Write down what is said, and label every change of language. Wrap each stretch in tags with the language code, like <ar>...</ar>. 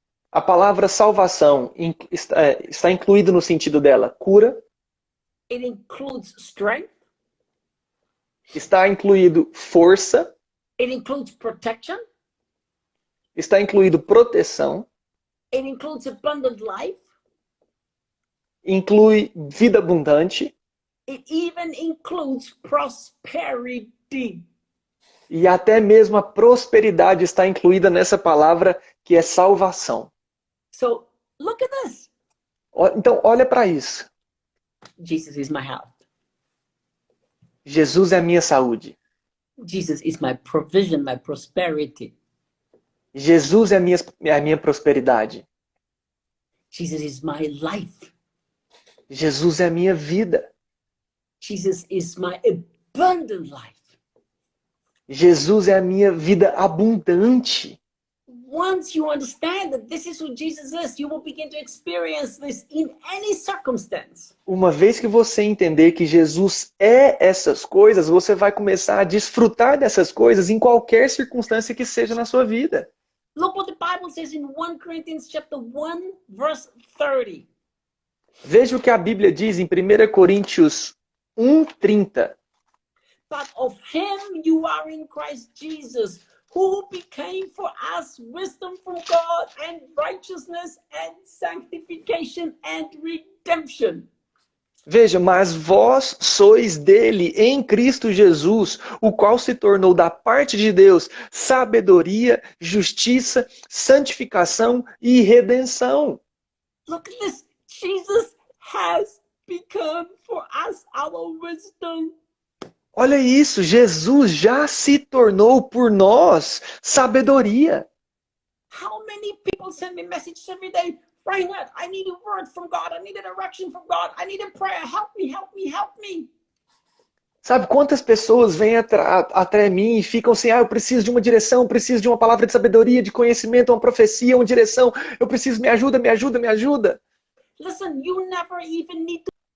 <pt>A palavra salvação está incluído no sentido dela, cura.</pt> <en>It includes strength.</en> <pt>Está incluído força.</pt> <en>It includes protection.</en> <pt>Está incluído proteção.</pt> <en>It includes abundant life.</en> <pt>inclui vida abundante</pt> <en>It even includes prosperity.</en> <pt>e até mesmo a prosperidade está incluída nessa palavra que é salvação.</pt> <en>So look at this.</en> <pt>Então, olha para isso.</pt> <en>Jesus is my health.</en> <pt>Jesus é a minha saúde.</pt> <en>Jesus is my provision, my prosperity.</en> <pt>Jesus é a minha prosperidade.</pt> <en>Jesus is my life.</en> <pt>Jesus é a minha vida.</pt> <en>Jesus is my abundant life.</en> <pt>Jesus é a minha vida abundante.</pt> <en>Once you understand that this is who Jesus is, you will begin to experience this in any circumstance.</en> <pt>Uma vez que você entender que Jesus é essas coisas, você vai começar a desfrutar dessas coisas em qualquer circunstância que seja na sua vida.</pt> <en>Look what the Bible says in 1 Corinthians chapter 1, verse 30.</en> <pt>Veja o que a Bíblia diz em 1 Coríntios 1:30.</pt> <en>But of him you are in Christ Jesus, who became for us wisdom from God and righteousness and sanctification and redemption.</en> <pt>Veja, mas vós sois dele em Cristo Jesus, o qual se tornou da parte de Deus sabedoria, justiça, santificação e redenção.</pt> <en>Look at this. Jesus has become for us our wisdom.</en> <pt>Olha isso, Jesus já se tornou por nós sabedoria.</pt> <en>How many people send me messages every day? Reinhard, I need a word from God. I need a direction from God. I need a prayer. Help me, help me, help me.</en> <pt>Sabe quantas pessoas vêm até mim e ficam assim, eu preciso de uma direção, preciso de uma palavra de sabedoria, de conhecimento, uma profecia, uma direção. Eu preciso, me ajuda, me ajuda, me ajuda.</pt> <en>Listen, you never even need to.</en>